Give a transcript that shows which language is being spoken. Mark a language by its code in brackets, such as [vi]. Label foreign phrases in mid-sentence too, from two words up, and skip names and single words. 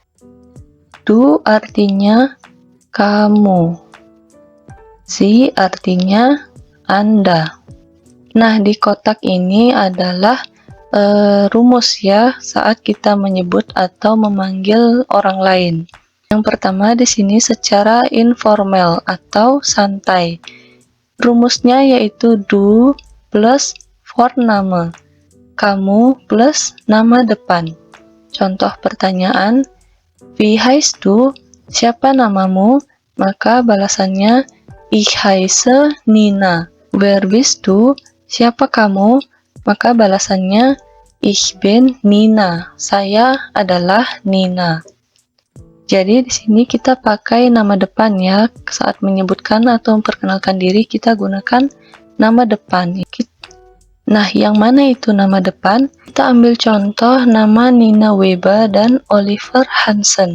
[id] Du artinya kamu, Sie artinya Anda. Nah, di kotak ini adalah rumus ya saat kita menyebut atau memanggil orang lain. Yang pertama di sini secara informal atau santai. Rumusnya yaitu du plus Vorname, kamu plus nama depan. Contoh pertanyaan, [de] wie heißt du? [id] Siapa namamu? Maka balasannya [de] ich heiße Nina. Wer bist du? [id] Siapa kamu? Maka balasannya [de] ich bin Nina. [id] Saya adalah Nina. Jadi di sini kita pakai nama depan ya. Saat menyebutkan atau memperkenalkan diri kita gunakan nama depan. Nah, yang mana itu nama depan? Kita ambil contoh nama Nina Weber dan Oliver Hansen.